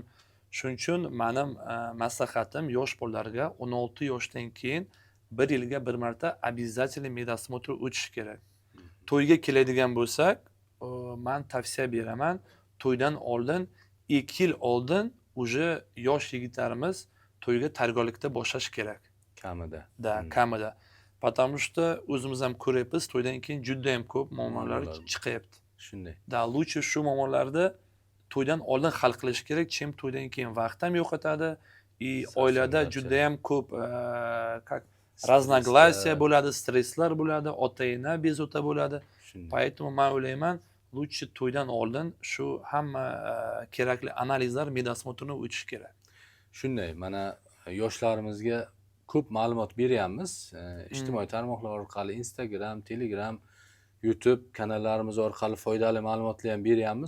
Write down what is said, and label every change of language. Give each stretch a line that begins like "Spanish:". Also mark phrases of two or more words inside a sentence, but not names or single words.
Uzbek: Shuning uchun mening maslahatim yosh bolalarga 16 yoshdan keyin 1 yilga bir marta обязательно medosмотr o'tish kerak. To'yga keladigan bo'lsak, men tavsiya beraman, to'ydan oldin 2 yil oldin уже yosh yigitlarimiz to'yga tayyorgarlikda boshlash kerak. Kamida. Da, kamida.
Russian: Потому что
Uzbek: o'zimiz ham ko'ryapmiz, to'ydan keyin juda ham ko'p muammolar chiqyapti. Shunday. Da, lучше shu muammolarni to'ydan oldin hal qilish kerak, chim to'ydan keyin vaqt ham yo'qotadi, и oilada juda ham ko'p
Russian: как разногласия
Uzbek: bo'ladi, stresslar bo'ladi, ota-ona bezovta bo'ladi. Поэтому men o'ylayman, lучше to'ydan oldin shu hamma kerakli analizlar, medosmotrni o'tish kerak. Shunday, mana yoshlarimizga ko'p ma'lumot beryapmiz. Ijtimoiy tarmoqlar orqali, Instagram, Telegram, YouTube kanallarimiz orqali foydali ma'lumotlar ham beryapmiz.